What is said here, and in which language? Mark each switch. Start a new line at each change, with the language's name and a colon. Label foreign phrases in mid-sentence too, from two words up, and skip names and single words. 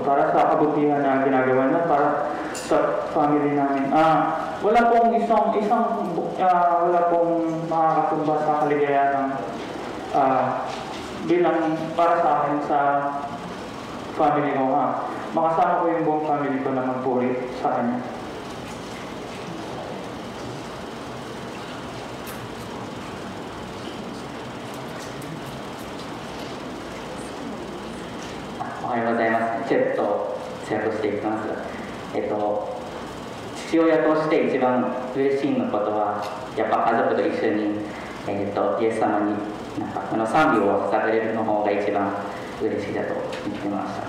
Filipino: Para sa kabutihan na ginagawa niya para sa family namin. Wala pong wala pong makakatumba sa kaligayahan ng bilang para sa akin sa family ko. Makasama ko yung buong family ko na magpuri sa kanya.
Japanese: Okay, ございます。ちょっと通訳していきます。父親として一番嬉しいのことは、やっぱ家族と一緒に、イエス様に賛美を捧げるの方が一番嬉しいだと言ってました。